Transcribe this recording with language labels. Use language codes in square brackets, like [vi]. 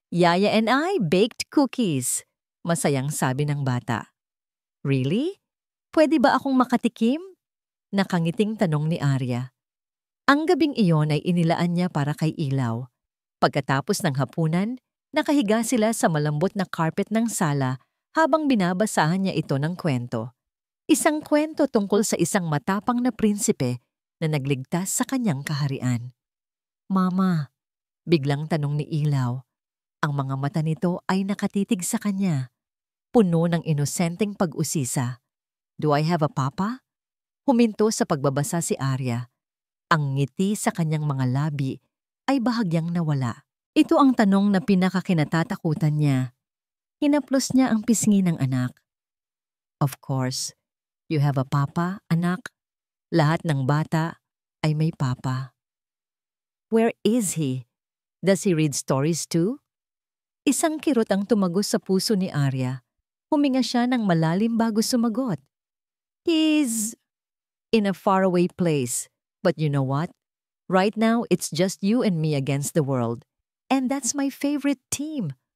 [en] Yaya and I baked cookies. [tl] Masayang sabi ng bata. [en] Really? [tl] Pwede ba akong makatikim? Nakangiting tanong ni Arya. Ang gabing iyon ay inilaan niya para kay Ilaw. Pagkatapos ng hapunan, nakahiga sila sa malambot na carpet ng sala habang binabasahan niya ito ng kwento. Isang kwento tungkol sa isang matapang na prinsipe na nagligtas sa kanyang kaharian. Mama, biglang tanong ni Ilaw. Ang mga mata nito ay nakatitig sa kanya, puno ng inosenteng pag-usisa. [en] Do I have a papa? [tl] Huminto sa pagbabasa si Arya. Ang ngiti sa kanyang mga labi ay bahagyang nawala. Ito ang tanong na pinakakinatatakutan niya. Hinaplos niya ang pisngi ng anak. [en] Of course, you have a papa, anak. [tl] Lahat ng bata ay may papa. [en] Where is he? Does he read stories too? [tl] Isang kirot ang tumagos sa puso ni Arya. Huminga siya ng malalim bago sumagot. [en] He's in a faraway place. But you know what? Right now, it's just you and me against the world. And that's my favorite team.